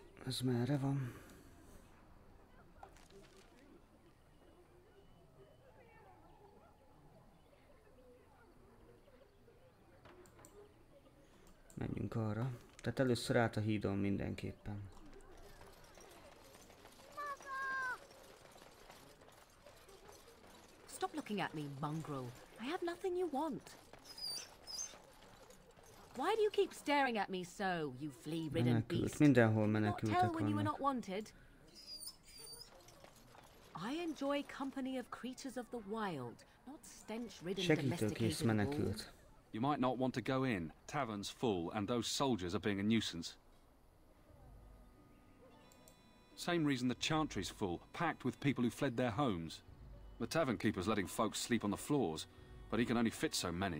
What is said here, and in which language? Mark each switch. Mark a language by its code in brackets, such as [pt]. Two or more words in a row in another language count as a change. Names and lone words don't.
[hu] Ez merre van? Menjünk arra. Tehát először át a hídon mindenképpen. [en] Stop looking at me, mongrel. I have nothing you want. Why do you keep staring at me so, you flea-ridden beast? [hu] Mindenhol [en] Not [hu] menekültek [en] tell when you were [hu] vannak. [en] not wanted. I enjoy company of creatures of the wild, not stench-ridden [hu] Segítőkész [en] domesticated [hu] menekült. [en] wolves. You might not want to go in. Tavern's full, and those soldiers are being a nuisance. Same reason the Chantry's full, packed with people who fled their homes. The tavern keeper's letting folks sleep on the floors, but he can only fit so many.